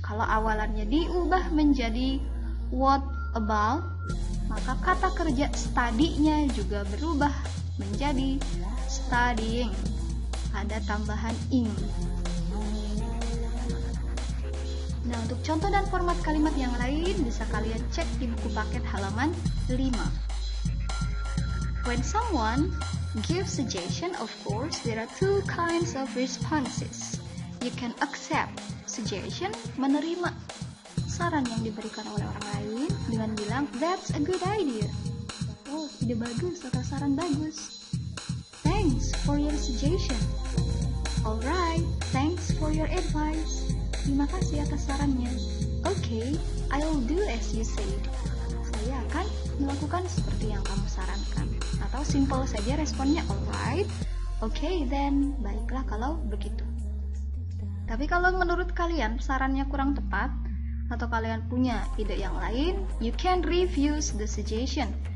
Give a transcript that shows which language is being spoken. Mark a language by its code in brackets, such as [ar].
[id] Kalau awalannya diubah menjadi what about, maka kata kerja study-nya juga berubah menjadi studying. Ada tambahan ing. Nah, untuk contoh dan format kalimat yang lain bisa kalian cek di buku paket halaman 5. [en] When someone gives suggestion, of course, there are two kinds of responses. You can accept suggestion, [id] menerima saran yang diberikan oleh orang lain dengan bilang, [en] that's a good idea. [id] Oh, ide bagus atau saran bagus. [en] Thanks for your suggestion. Alright, thanks for your advice. [id] Terima kasih atas sarannya. [en] Okay, I'll do as you said. [id] Saya akan melakukan seperti yang kamu sarankan. Atau simple saja responnya, [en] alright. Okay, then, [id] baiklah kalau begitu. Tapi kalau menurut kalian sarannya kurang tepat, atau kalian punya ide yang lain, [en] you can refuse the suggestion.